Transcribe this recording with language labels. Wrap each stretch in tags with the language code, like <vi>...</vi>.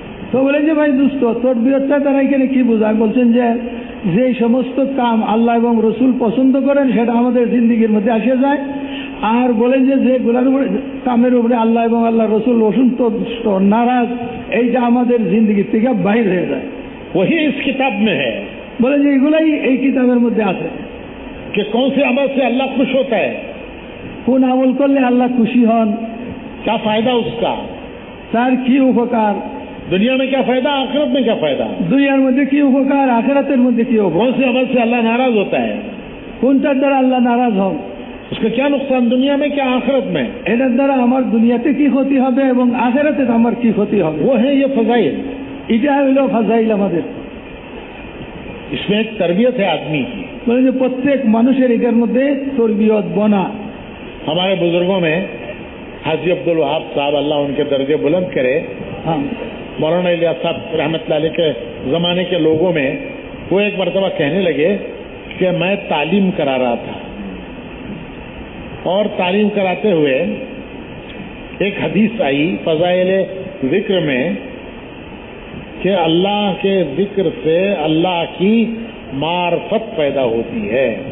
<bn>তো বলেন যে ভাই দোস্ত তরবিয়তটা দ্বারা এখানে কি বোঝায়। বলছেন যে যে সমস্ত কাম আল্লাহ এবং রসুল পছন্দ করেন সেটা আমাদের জিন্দিগির মধ্যে আসে যায়, আর বলেন যে যেগুলোর উপরে কামের উপরে আল্লাহ এবং আল্লাহ রসুল অসন্তুষ্ট নারাজ এইটা আমাদের জিন্দিগির থেকে বাহির হয়ে যায়।</bn> <hi>वही इस किताब में है।</hi> <bn>বলেন যে এগুলাই এই কিতাবের মধ্যে আছে</bn> <hi>कि कौन से अमल से अल्लाह खुश होता है,</hi> <bn>কোন আমল করলে আল্লাহ খুশি হন,</bn> <hi>क्या फायदा उसका,</hi> <bn>তার কি উপকার,</bn> <hi>दुनिया में क्या फायदा, आखिरत में क्या फायदा,</hi> <bn>দুনিয়ার মধ্যে কি উপকার আখিরাতের মধ্যে কি উপকার,</bn> <hi>कौन से अमल से अल्लाह नाराज होता है,</hi> <bn>কোনটার দ্বারা আল্লাহ নারাজ হন,</bn> <hi>उसका क्या नुकसान दुनिया में, क्या आखिरत में।</hi> <bn>এটার দ্বারা আমার দুনিয়াতে কি ক্ষতি হবে এবং আখিরাতে আমার কি ক্ষতি হবে।</bn> <hi>वो है ये फजाइल।</hi> <bn>এটা হইল ফাজাইল আমাদের।</bn> <hi>इसमें एक तरबियत है आदमी की।</hi> <bn>বলে যে প্রত্যেক মানুষের এটার মধ্যে তরবিয়ত বনা।</bn> <hi>हमारे बुजुर्गों में हाजी अब्दुल वहाब साहब, अल्लाह उनके दर्जे बुलंद करे, हाँ मौलाना इलियास साहब रहमतुल्लाह अलैह के जमाने के लोगों में वो एक मरतबा कहने लगे कि मैं तालीम करा रहा था और तालीम कराते हुए एक हदीस आई फजाइल जिक्र में कि अल्लाह के जिक्र से अल्लाह की मार्फत पैदा होती है।</hi>